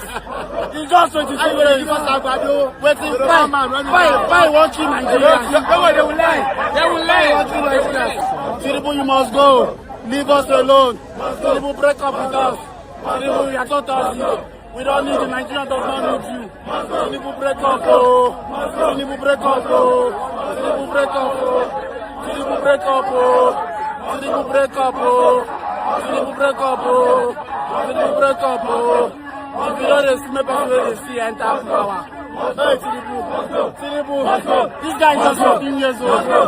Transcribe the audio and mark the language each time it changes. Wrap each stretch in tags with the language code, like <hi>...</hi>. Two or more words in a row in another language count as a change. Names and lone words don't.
<en>He's just 22 years old. Waiting, why watching Nigeria? They will lie. They will lie watching Nigeria. Tinubu, you must go. Leave us alone. Tinubu, break up with us. Tinubu, you are not us. We don't need you. Nigeria does not need you. Tinubu, break up, oh. Tinubu, break up, oh. Tinubu, break up, oh. Tinubu, break up, oh. Tinubu, break up, oh. Tinubu, break up, oh. Tinubu, break up, oh. If you don't make us see enter power. Hey, Tinubu, this guy is just 14 years old.</en>